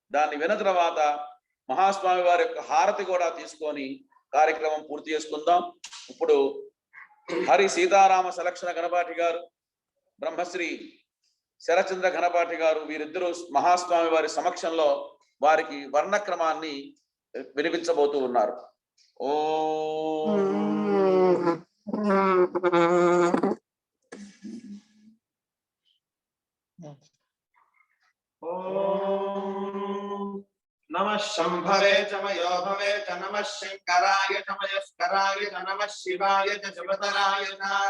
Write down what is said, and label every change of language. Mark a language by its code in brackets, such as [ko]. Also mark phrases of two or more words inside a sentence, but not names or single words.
[te] దాన్ని విన్న తర్వాత మహాస్వామి వారి యొక్క హారతి కూడా తీసుకొని కార్యక్రమం పూర్తి చేసుకుందాం. ఇప్పుడు హరి సీతారామ సలక్షణ గణపాఠి గారు, బ్రహ్మశ్రీ శరచంద్ర గణపాఠి గారు వీరిద్దరూ మహాస్వామి వారి సమక్షంలో వారికి వర్ణక్రమాన్ని వినిపించబోతూ ఉన్నారు. [sa] नमः शंभवे च मयो भवे च नमः शंकराय च मयस्कराय च नमः शिवाय च शिवतराय च